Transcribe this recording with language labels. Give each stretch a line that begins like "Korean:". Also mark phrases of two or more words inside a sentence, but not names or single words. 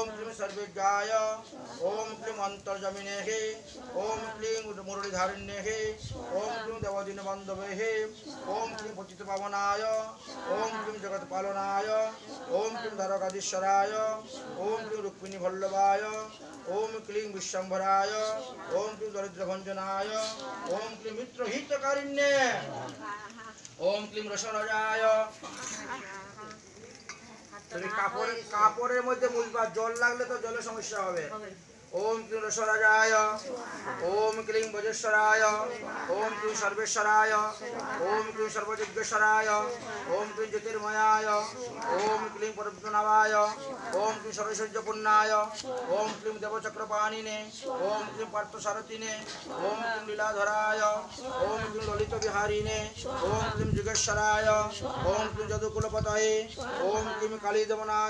Sanskrit: ক্লীং সর্বজ্ঞায় ওম ক্লীং অন্তর্জমিনে হে ওম ক্লীং মুরলীধারিণ্যে হে ওম ক্লীং দেবদিন বান্ধবে হে ওম ক্লীং পতিত পাবনায় ওম ক্লীং জগৎ পালনায় ওম ক্লীং দ্বারকাধীশ্বরায় ওম ক্লীং রুক্মিণী বল্লভায় ওম ক্লীং বিশ্বম্ভরায় ওম ক্লীং দরিদ্রভঞ্জনায় ওম ক্লীং মিত্রহিতকারিণ্যে ওম ক্লীং রসরাজায়
Bangla: কাপড়ের মধ্যে মুছবা জল লাগলে তো জলের সমস্যা হবে
Sanskrit: ओम क्लीं रसराजाय ओम क्लीं बजेश्वराय ओम क्लीं सर्वेश्वराय ओम क्लीं सर्वजिज्ञेश्वराय ओम क्लीं ज्योतिर्मयाय ओम क्लीं परब्रह्मनावाय ओम क्लीं सर्वैश्वर्यपूर्णाय ओम क्लीं देवचक्रपाणिने ओम क्लीं पार्थसारथिने ओम क्लीं लीलाधराय ओम क्लीं ललित विहारिणे ओम क्लीं जुगेश्वराय ओम क्लीं जदुकुलपतये ओम क्लीं कालीदमनाय